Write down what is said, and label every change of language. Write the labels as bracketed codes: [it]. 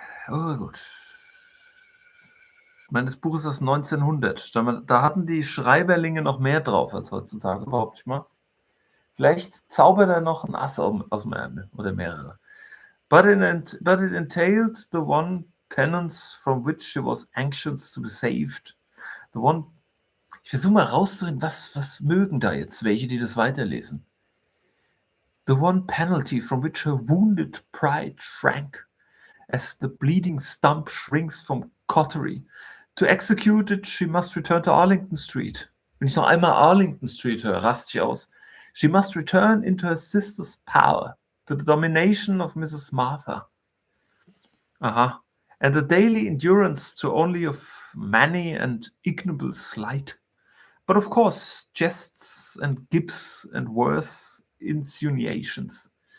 [de] Oh, gut. Ich meine, das Buch ist aus 1900. Da hatten die Schreiberlinge noch mehr drauf als heutzutage, behaupte ich mal. Vielleicht zaubert er noch ein Ass aus dem Ärmel oder mehrere. [en] But it entailed the one penance from which she was anxious to be saved. [de] Ich versuche mal rauszureden, was mögen da jetzt welche, die das weiterlesen. [en] The one penalty from which her wounded pride shrank, as the bleeding stump shrinks from cautery. To execute it, she must return to Arlington Street. [de] Wenn ich noch einmal Arlington Street höre, raste ich aus. [en] She must return into her sister's power, to the domination of Mrs. Martha. Aha. And the daily endurance to only of many and ignoble slight. But of course, jests and gibes and worse insinuations.